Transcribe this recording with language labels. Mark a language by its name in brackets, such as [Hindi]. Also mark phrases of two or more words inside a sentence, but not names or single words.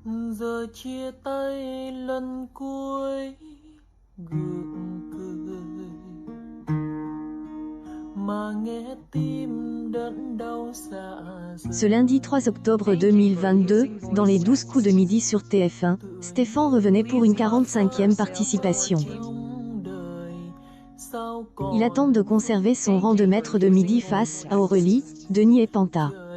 [Vietnamese] Giờ chia tay lần cuối gượng cười mà nghe tim đớn đau dạ. [French] Ce lundi 3 octobre 2022, dans les 12 coups de midi sur TF1, Stéphan revenait pour une 45e participation. Il attend de conserver son rang de maître de midi face à Aurélie, Denis et Panta.